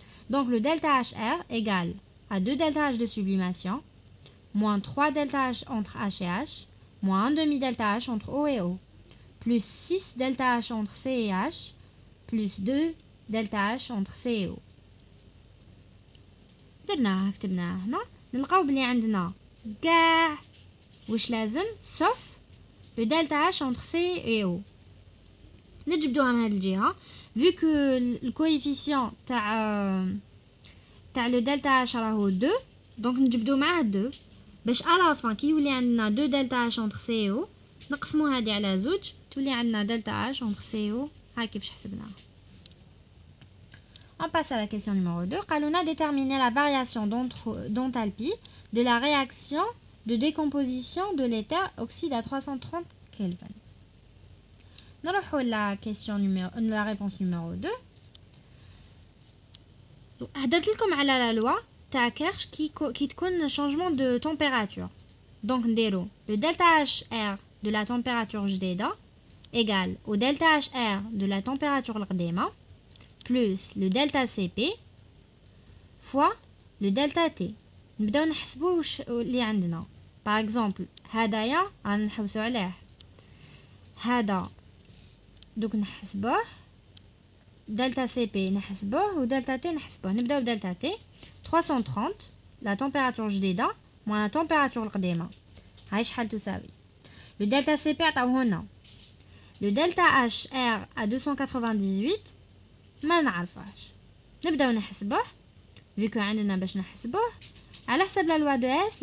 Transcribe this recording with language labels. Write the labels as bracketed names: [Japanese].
[French] Donc le delta HR égale à 2 delta H de sublimation moins 3 delta H entre H et H moins 1 demi delta H entre O et O plus 6 delta H entre C et H plus 2 delta H entre C et O. [Arabic] درناها كتبناها هنا نلقاو بلي عندنا كاع واش لازم [French] sauf le delta H entre C et O. [Arabic] نجبدوها من هذه الجهه [French] vu que le coefficient [Arabic] تاع [French] le delta H [Arabic] راهو 2 [French] donc [Arabic] نجبدو معاه 2 باش [French] à la fin [Arabic] كي يولي عندنا 2 [French] delta H entre C et O [Arabic] نقسمو هذه على زوج تولي عندنا delta H entre C et O. ها كيفاش حسبناها. [French] On passe à la question numéro 2. [Arabic] قالونا [French] déterminer la variation d'enthalpie de la réaction de décomposition de l'éther oxyde à 330 Kelvin. [Arabic] نروحو [French] la question la réponse numéro 2. [Arabic] هدرت لكم على [French] la loi [Arabic] تاع كيرش [French] qui [Arabic] تكون [French] changement de température. Donc [Arabic] نديرو [French] le delta HR de la température [Arabic] جديدة [French] égale au delta HR de la température [Arabic] القديمة [French] plus le delta CP fois le delta T. [Arabic] نبداو نحسبو واش اللي عندنا. [French] par exemple [Arabic] هدايا رانا نحوسو عليه هذا دوك نحسبوه [French] delta CP [Arabic] نحسبوه و [French] delta T [Arabic] نحسبوه. نبداو [French] delta T 330 la température [Arabic] جديدة [French] moins la température [Arabic] القديمة هاي شحال تساوي. [French] le delta CP [Arabic] عطاوه لنا [French] le delta HR à 298 [Arabic] ما نعرفهاش. نبداو نحسبوه [French] vu que [Arabic] عندنا باش نحسبوه على حسب [French] la loi de S.